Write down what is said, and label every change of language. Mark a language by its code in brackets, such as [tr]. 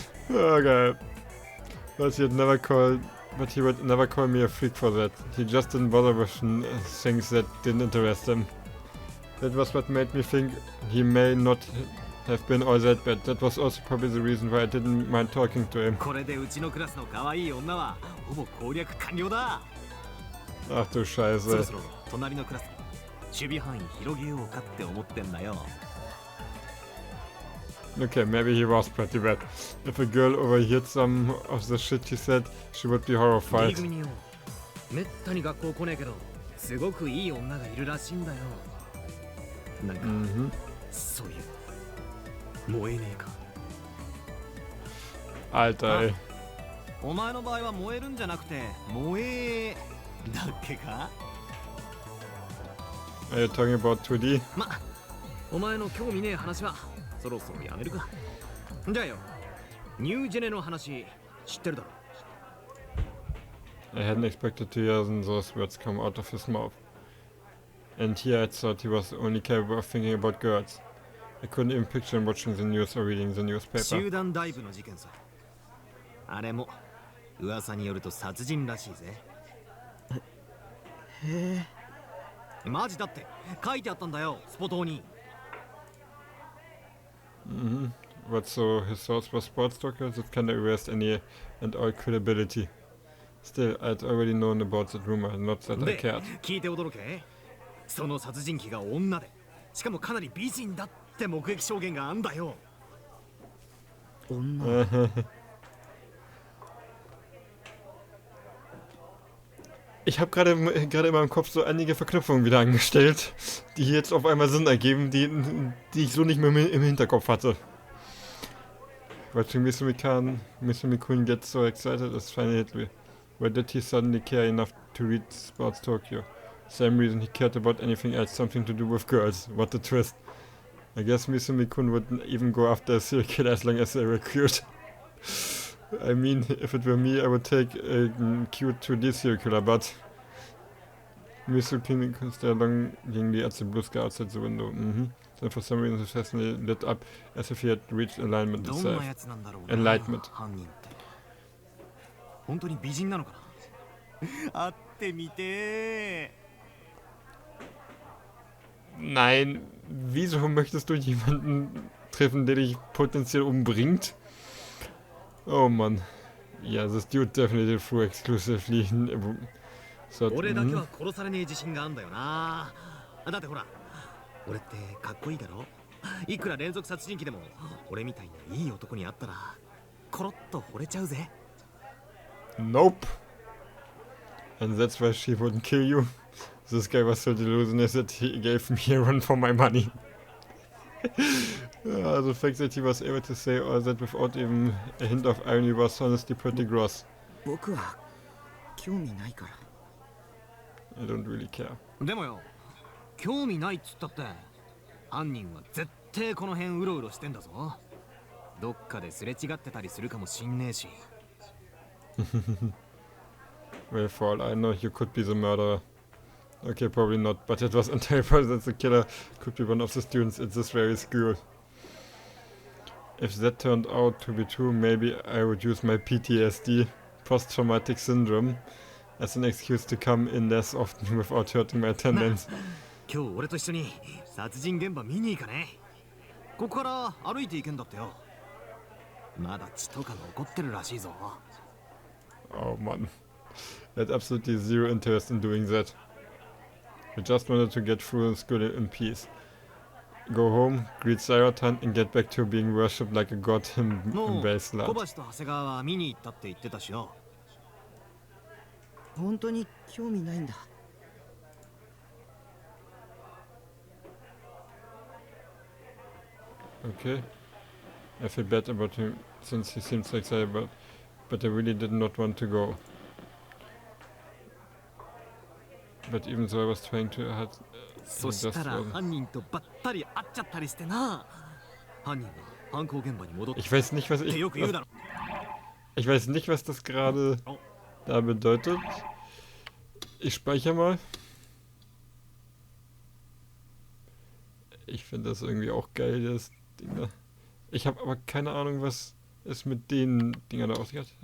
[en] Okay. But he would never call me a freak for that. He just didn't bother with things that didn't interest him. That was what made me think he may not have been all that bad. That was also probably the reason why I didn't mind talking to him. [ja] これでうちのクラスの可愛い女はほぼ攻略完了だ [de] Ach du Scheiße. [ja] そろそろ隣のクラス守備範囲広げようかって思ってんだよ [en] Okay, maybe he was pretty bad. If a girl overheard some of the shit he said, she would be horrified. [ja] めったに学校来ねえけどすごくいい女がいるらしいんだよなんか、そういう燃えねえか [de] Alter, ey. [ja] お前の場合は燃えるんじゃなくて燃えだっけか [en] Are you talking about 2D? [ja] ま、お前の興味ねえ話はそろそろやめるかじゃあよニュージェネの話知ってるだろ [en] I hadn't expected to hear those words come out of his mouth. And here I thought he was only capable of thinking about girls. I couldn't even picture him watching the news or reading the newspaper. [ja] 集団ダイブの事件さ。あれも噂によると殺人らしいぜ。へえ。マジだって書いてあったんだよ、スポ島に。 [en] But so his source was sports doctor, that kind of erased any and all credibility. Still, I'd already known about that rumor, not that I [ja] で、 [en] cared. [ja] 聞いて驚け。その殺人鬼が女で、しかもかなり美人だって目撃証言があんだよ。女。 [de] Ich habe gerade in meinem Kopf so einige Verknüpfungen wieder angestellt, die jetzt auf einmal Sinn ergeben, die ich so nicht mehr im Hinterkopf hatte. [en] Watching Mr. Mikun gets so excited is finally hit me. Why did he suddenly care enough to read Sports Tokyo? Same reason he cared about anything else, something to do with girls. What a twist. I guess Mr. Mikun wouldn't even go after a serial killer as long as they were cute. I mean, if it were me, I would take a cute 2D serial killer, but Mr. Mikun stared longingly at the blue sky outside the window. Then for some reason his face lit up as if he had reached enlightenment [ja] どんな [en] itself. [ja] やつなんだろうな。 [en] Enlightenment. [ja] 犯人って。本当に美人なのかな。会ってみて。 [de] Nein, wieso möchtest du jemanden treffen, der dich potenziell umbringt? Oh Mann. [en] Yeah, this dude definitely flew exclusively. So, [ja] 俺だけは殺されねえ自信があんだよな。だってほら、俺ってかっこいいだろ。いくら連続殺人鬼でも、俺みたいないい男に会ったら、コロッと惚れちゃうぜ。 [en] Nope. And that's why she wouldn't kill you. This guy was so delusional that he gave me a run for my money. The fact that he was able to say all that without even a hint of irony was honestly pretty gross. [ja] 僕は興味ないから。 [en] I don't really care. [ja] でもよ、興味ないっつったって、犯人は絶対この辺うろうろしてんだぞ。どっかですれ違ってたりするかもしんねえし。 [en] Well, for all I know, you could be the murderer. Okay, probably not, but it was entirely possible that the killer could be one of the students at this very school. If that turned out to be true, maybe I would use my PTSD, post-traumatic syndrome, as an excuse to come in less often without hurting my attendance. [ja] 今日俺と一緒に殺人現場見に行かね。ここから歩いて行けんだってよ。まだ血とか残ってるらしいぞ。 [en] Oh man. I had absolutely zero interest in doing that. I just wanted to get through school in peace. Go home, greet Saratan, and get back to being worshipped like a god in [ja] もう [en] Baseland. [ja] 小橋と長谷川は見に行ったって言ってたしよ。本当に興味ないんだ。 [en] Okay. I feel bad about him since he seems so excited but I really did not want to go. But even though I was trying to hide, [ja] そしたら犯人とばったり会っちゃったりしてな。犯人は犯行現場に戻って [de] ich weiß nicht, was [ja] ってよく言うだろ。 [de] ich weiß nicht, was das gerade da bedeutet. Ich speichere mal. Ich finde das irgendwie auch geil, das Ding da. Ich habe aber keine Ahnung, was es mit den Dingern da aussieht.